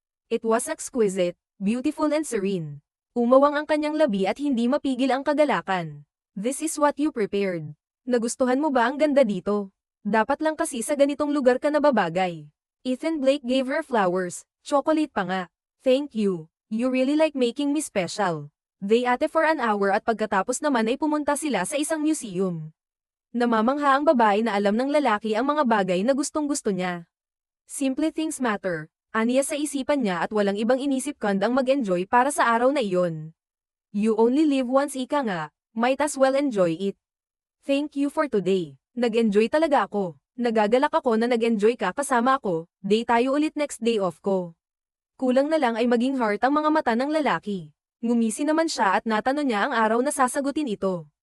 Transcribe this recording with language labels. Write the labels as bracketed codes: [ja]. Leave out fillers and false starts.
[en] It was exquisite, beautiful and serene. [tl] Umawang ang kanyang labi at hindi mapigil ang kagalakan. [en] This is what you prepared. [tl] Nagustuhan mo ba ang ganda dito? Dapat lang kasi sa ganitong lugar ka nababagay. Ethan Blake [en] gave her flowers, [tl] chocolate pa nga. [en] Thank you. You really like making me special. They ate for an hour [tl] at pagkatapos naman ay pumunta sila sa isang museum. Namamangha ang babae na alam ng lalaki ang mga bagay na gustong-gusto niya. [en] Simple things matter, [tl] aniya sa isipan niya at walang ibang inisip kandang mag-enjoy para sa araw na iyon. [en] You only live once, ika nga, might as well enjoy it. Thank you for today. [tl] Nag-enjoy talaga ako. Nagagalak ako na nag-enjoy ka kasama ako, day tayo ulit next day off ko. Kulang na lang ay maging heart ang mga mata ng lalaki. Ngumisi naman siya at natanong niya ang araw na sasagutin ito.